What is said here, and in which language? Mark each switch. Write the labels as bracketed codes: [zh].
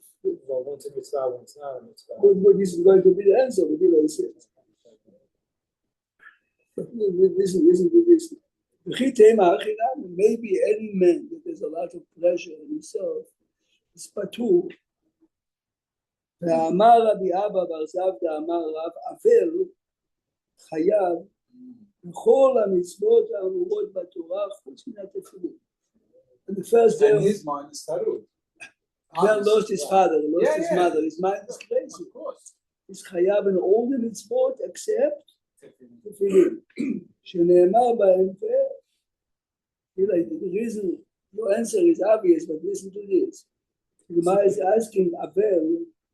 [en] Well, one's a mitzvah, one's not a mitzvah. But this is going to be the answer, what I said. Listen to this. Maybe any man that has a lot of pleasure in himself is patur. [he] ואמר רבי אבא בר זבדא אמר רב אבל חייב בכל המצוות האמורות בתורה חוץ מן התפילין. [en] And the first day and his mind is tarud. Man lost his father, lost his mother. His mind is crazy. Of course. He's chayav in all the mitzvot except tefillin. [he] שנאמר בהם [en] the reason your answer is obvious, but listen to this. The Gemara is asking Abel,